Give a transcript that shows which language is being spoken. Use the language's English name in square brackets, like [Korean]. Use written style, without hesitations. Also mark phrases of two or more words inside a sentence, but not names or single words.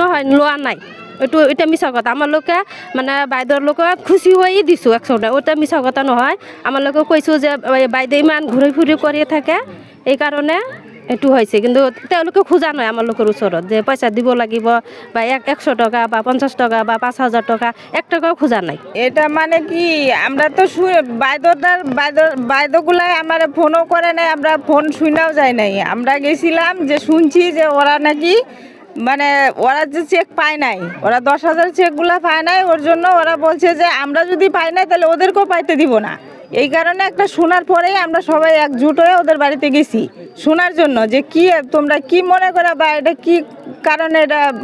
[Assamese] নহয় লোৱা নাই এটা মিছা কথা আমালোকে মানে বাইদেউৰ লগত খুচি হৈ দিছোঁ 100 টকা ওটা মিছা কথা নহয় আমালোকে কৈছোঁ যে বাইদেউ ইমান ঘূৰি ফুৰি কৰি থাকে এইকাৰণে এইটো হৈছে কিন্তু তেওঁলোকে খোজা নাই আমালোকৰ ওচৰত যে পইচা দিব লাগিব বা 100 টকা বা 50 টকা বা 5000 টাকা 1 টাকাও খোজা নাই [Bangla] এটা মানে কি আমরা তো বাইদগুলাই আমার ফোনও করে নাই আমরা ফোন শুনাও যায় নাই আমরা গেছিলাম যে শুনছি যে ওরা নাকি মানে ওরা যে চেক পায় নাই ওরা 10,000 চেকগুলা পায় নাই ওর জন্য ওরা বলছে যে আমরা যদি পাই না তাহলে ওদেরকেও পাইতে দিব না এই কারণে একটা শোনার পরেই আমরা সবাই একজুট হয়ে ওদের বাড়িতে গেছি শোনার জন্য যে কি তোমরা কি মনে করে বা এটা কি কারণে এটা